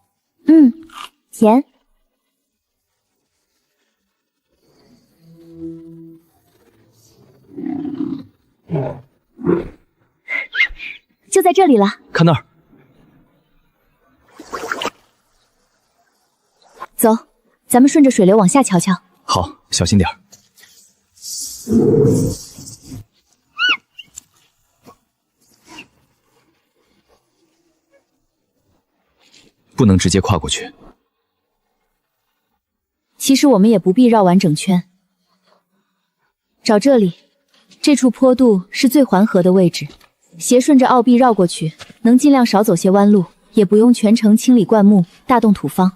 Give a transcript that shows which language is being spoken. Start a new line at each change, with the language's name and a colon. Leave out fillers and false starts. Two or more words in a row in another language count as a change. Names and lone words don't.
Chinese: 甜。就在這裡了。看那兒。走，咱們順着水流往下瞧瞧。好，小心點兒。不能直接跨過去。其實我們也不必繞完整圈，找這裡，這處坡度是最緩和的位置，斜順着凹壁繞過去，能盡量少走些彎路，也不用全程清理灌木、大動土方。